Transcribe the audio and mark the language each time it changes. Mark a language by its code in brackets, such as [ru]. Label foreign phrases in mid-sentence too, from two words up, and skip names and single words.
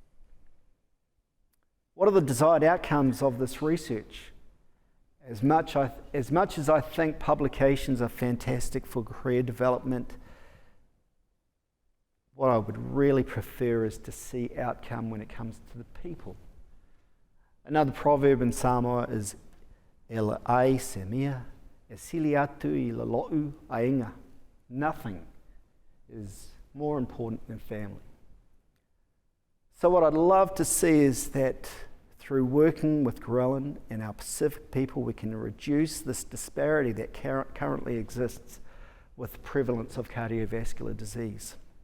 [en] What are the desired outcomes of this research? As much as I think publications are fantastic for career development, what I would really prefer is to see outcome when it comes to the people. Another proverb in Samoa is [sm] "Ela ai se mea, e sili atu I la lo'u ainga." [en] Nothing is more important than family. So what I'd love to see is that through working with ghrelin and our Pacific people, we can reduce this disparity that currently exists with the prevalence of cardiovascular disease.